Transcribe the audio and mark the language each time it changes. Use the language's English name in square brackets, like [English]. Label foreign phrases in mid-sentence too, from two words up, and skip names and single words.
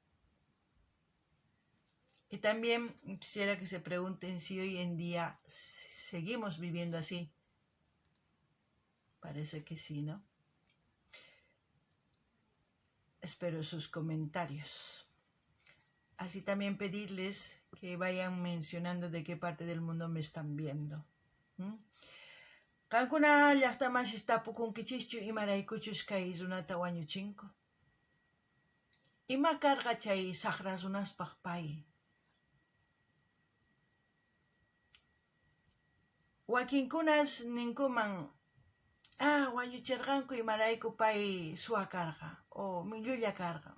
[Spanish] Y también quisiera que se pregunten si hoy en día seguimos viviendo así. Parece que sí, ¿no? Espero sus comentarios. Así también pedirles que vayan mencionando de qué parte del mundo me están viendo. [Quechua] Kankuna llaqtamanchis tapukunkichischu imaraykuchus kay runata wañuchinku. Ima karqa chay saqra runaspaq pay. Wakinkunas ninkuman wañuchirqanku imarayku pay suwa karqa o millulla karqa.